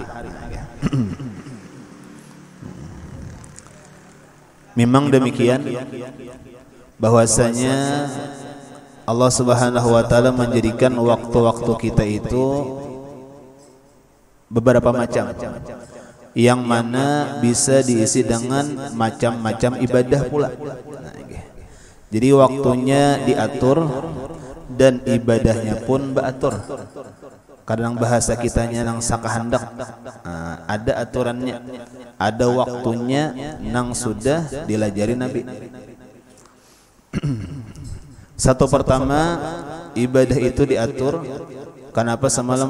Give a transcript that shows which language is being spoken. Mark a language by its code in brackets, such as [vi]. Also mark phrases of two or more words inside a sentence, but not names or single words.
[id] Memang demikian bahwasanya Allah [ar] سبحانه وتعالى [id] menjadikan waktu-waktu kita itu beberapa macam, yang mana bisa diisi dengan macam-macam ibadah pula. Jadi waktunya diatur dan ibadahnya pun beratur. [bjn] Kadang bahasa kitanya nang sakahandak, ada aturannya, ada waktunya nang sudah dilajari Nabi. [id] Satu pertama, ibadah itu diatur. Kenapa semalam?